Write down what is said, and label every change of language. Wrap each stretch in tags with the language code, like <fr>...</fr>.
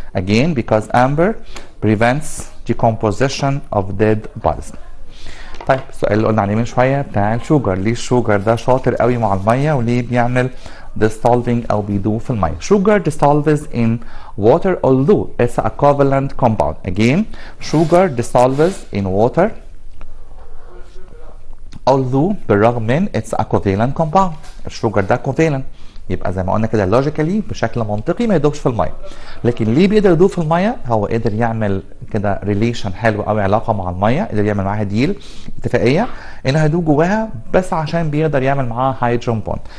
<en>again because amber prevents decomposition of dead bodies.</en> <ar>طيب السؤال اللي قلنا عليه من شويه بتاع الشوجر، ليه الشوجر ده شاطر قوي مع الميه وليه بيعمل dissolving او بيدوب في الميه؟</ar> <en>sugar dissolves in water although it's a covalent compound. again sugar dissolves in water although</en> <ar>بالرغم من</ar> <en>it's a covalent compound.</en> <ar>الشوجر ده</ar> <en>covalent،</en> <ar>يبقى زي ما قلنا كده لوجيكالي بشكل منطقي ما يدوبش في الميه. لكن ليه بيقدر يدوب في الميه؟ هو قدر يعمل كده ريليشن حلو قوي، علاقه مع الميه، قدر يعمل معاها ديل، اتفاقيه انه هيدوب جواها بس عشان بيقدر يعمل معاها هيدروجين بوند.</ar>